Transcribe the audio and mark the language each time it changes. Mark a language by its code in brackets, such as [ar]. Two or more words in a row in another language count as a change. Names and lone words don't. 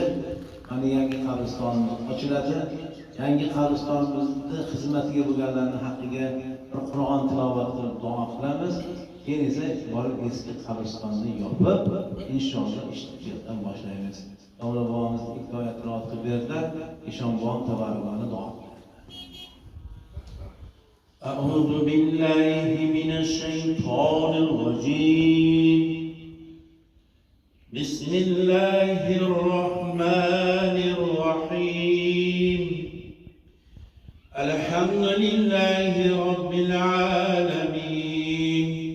[uz] Mana yangi qabristonimiz ochiladi. Yangi qabristonimizni xizmatiga bo'lganlarning haqqiga Qur'on tilovat qilib duo qilamiz. Keyin esa borib eski qabristonni yopib, inshaalloh ishtirokdan boshlaymiz. Davlat bobomiz hikoyatini o'qib berdilar. Eshonbon tabarrukani duo [ar] أعوذ بالله من الشيطان الرجيم. بسم الله الرحمن الرحيم. الحمد لله رب العالمين.